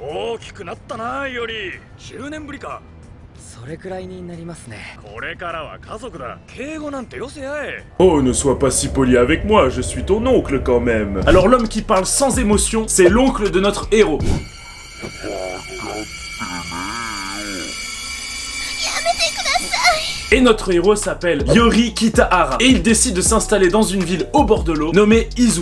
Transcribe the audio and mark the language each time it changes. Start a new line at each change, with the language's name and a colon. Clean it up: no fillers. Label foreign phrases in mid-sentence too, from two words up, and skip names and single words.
Japanese: 大きくなったな、より。10年ぶりか。それくらいになりますね。これからは家族だ。敬語なんてよせやえ。
French: Oh, ne sois pas si poli avec moi, je suis ton oncle quand même. Alors l'homme qui parle sans émotion, c'est l'oncle de notre héros. Et notre héros s'appelle Yori Kitahara. Et il décide de s'installer dans une ville au bord de l'eau nommée Izu.